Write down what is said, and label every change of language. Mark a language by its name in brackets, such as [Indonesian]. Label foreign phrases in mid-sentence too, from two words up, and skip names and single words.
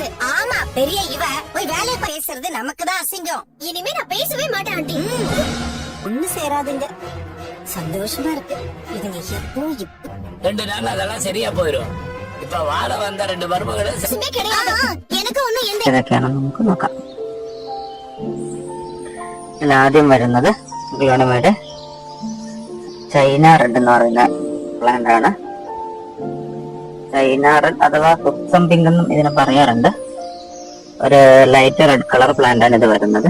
[Tamil] ஆமா, பெரிய இவ போய் வேலையை பேசுறது நமக்குதான் அசிங்கம். இனிமே நான் பேசவே மாட்டேன் ஆண்டி. ஒண்ணு சேராதுங்க. சந்தோஷமா இருக்கு. இதுங்க எப்போ 2 நாள் அதெல்லாம் சரியா போயிடும். இப்ப வாழ வந்த 2 மருமகளை சும்மா கிடையாது. எனக்கு ஒண்ணும் எந்த [Malayalam] ഏതൊക്കെയാണെന്ന് നമുക്ക് നോക്കാം. ഇതിൽ ആദ്യം വരുന്നത് ഗ്ലോണിമയുടെ ചൈന റെഡ് എന്ന് പറയുന്ന പ്ലാന്റ് ആണ്. ചൈന റെഡ് അഥവാ കുക്സം പിങ്ക് എന്നും ഇതിനെ പറയാറുണ്ട്. ഒരു [English] light red colour plant [Malayalam] ആണ് ഇത് വരുന്നത്.